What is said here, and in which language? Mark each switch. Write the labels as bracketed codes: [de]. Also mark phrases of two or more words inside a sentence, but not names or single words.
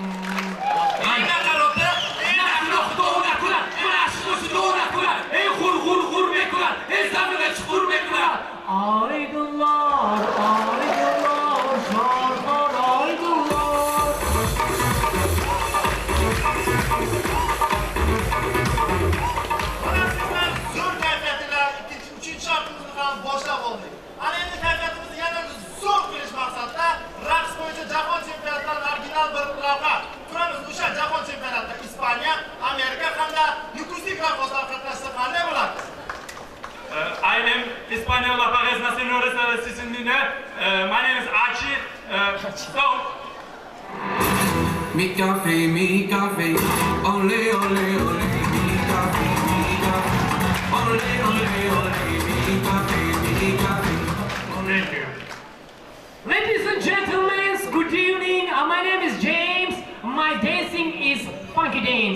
[uz] Aydınlar, aydınlar, şarkar aydınlar. Zo'r kayfiyatlar, uchinchi şartimizni ham boshlab oldik. Ana endi kayfiyatimizni yana zo'r qilish maqsadida raqs bo'yicha jahon chempionatidan original bir lavha ko'ramiz. O'sha jahon chempionatida Ispaniya, Amerika hamda Nukuslik raqqoslar qatnashsa qanday bo'ladi? [en] I'm Hispaniola Paris Nacionales Sicilina. My name is Archie. So, [es] mi café, ole, ole, ole, mi café, ole, ole, ole, mi café, [en] thank you. Ladies and gentlemen, good evening. My name is James. My dancing is funky dance.